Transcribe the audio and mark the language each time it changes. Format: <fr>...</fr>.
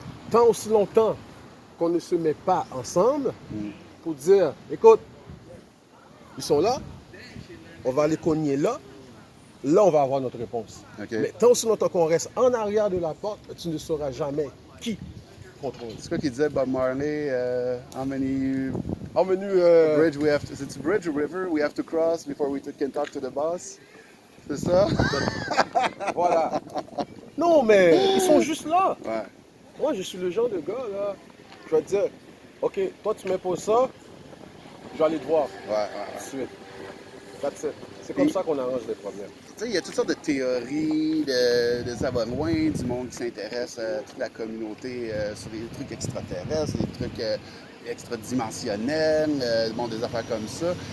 <fr>Tant aussi longtemps qu'on ne se met pas ensemble pour dire, écoute, ils sont là, on va les cogner là, on va avoir notre réponse. Okay. Mais tant aussi longtemps qu'on reste en arrière de la porte, tu ne sauras jamais qui contrôle. C'est quoi qu'il disait Bob Marley?</fr> <en>How many bridge we have to...</en> <fr>C'est-tu</fr> <en>bridge ou river we have to cross before we can talk to the boss?</en> <fr>C'est ça? Voilà. Non, mais ils sont juste là. Ouais. Moi, je suis le genre de gars, là, je vais te dire, OK, toi, tu m'imposes ça, je vais aller te voir. Tout de suite.</fr> <en>That's it.</en> <fr>C'est comme ça qu'on arrange les problèmes. Tu sais, il y a toutes sortes de théories, de ça va loin, du monde qui s'intéresse à toute la communauté sur les trucs extraterrestres, les trucs extradimensionnels, des affaires comme ça.</fr>